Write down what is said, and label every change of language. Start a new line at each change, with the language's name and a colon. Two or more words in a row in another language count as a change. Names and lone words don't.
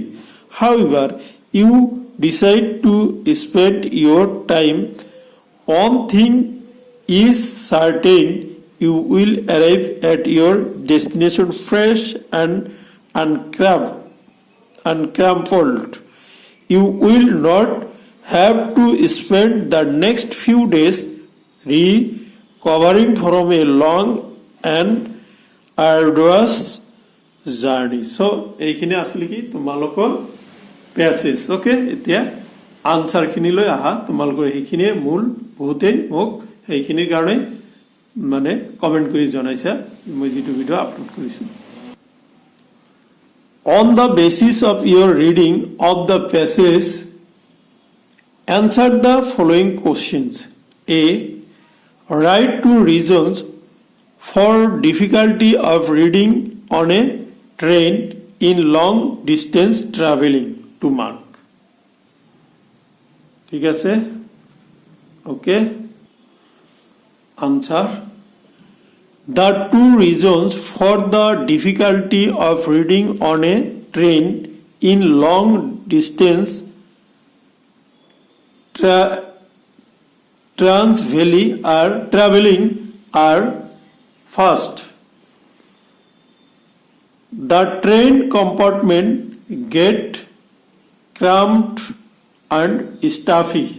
English: However, you decide to spend your time, one thing is certain: you will arrive at your destination fresh and uncrumpled. You will not have to spend the next few days recovering from a long and arduous journey.
Assamese: So এইখিনি আছিল কি তোমালোকৰ প্যাসেজ. ওকে, এতিয়া আনসাৰ খিনি লৈ আহা. তোমালোকৰ এইখিনিয়ে মূল, বহুতেই মোক এইখিনিৰ কাৰণে মানে কমেন্ট কৰি জনাইছা মই যিটো
English: video upload
Assamese: কৰিছো.
English: On the basis of your reading of the passage, answer the following questions. A. Write 2 reasons for difficulty of reading on a train in long distance traveling to mark.
Assamese: ঠিক আছে?
English: Okay. Answer. The 2 reasons for the difficulty of reading on a train in long distance traveling are: first, the train compartment get cramped and stuffy.